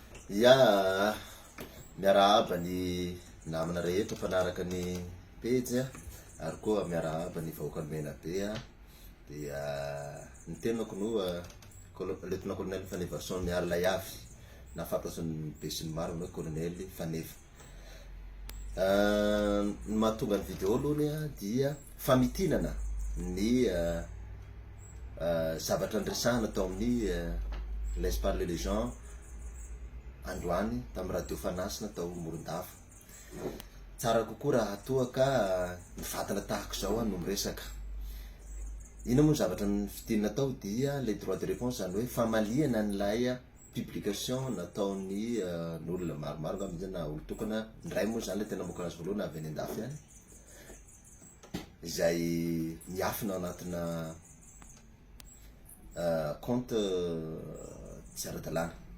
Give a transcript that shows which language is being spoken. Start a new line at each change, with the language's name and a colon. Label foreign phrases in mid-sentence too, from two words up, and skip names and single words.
Malagasy: Ya miarahaba ny namana rehetra mpanaraka ny pejy ary koa miarahaba ny vahoaka ny Menabe dia ny tenako no lieutenant colonel Fanevason miaro Layavy na fantatry ny be sy ny maro hoe colonel Fanefa. Ny mahatonga ny video aloha dia famitinana ny zavatra andresahana tao amin'ny laisse parler les gens androany tamin'ny radio Fanasina tao Morondava. Tsara kokoa raha toa ka mifatana tahaka zao no miresaka. Ino moa zavatra ny fitinana tao dia
French: les droits de réponse,
Malagasy: zany hoe famaliana an'ilay publication nataon'ny olona maromaro ngambany na olo tokana ndray moa zany le tena moka azy voalohany avy any andafy any izay miafina anatina compte tsy ara-dalàna.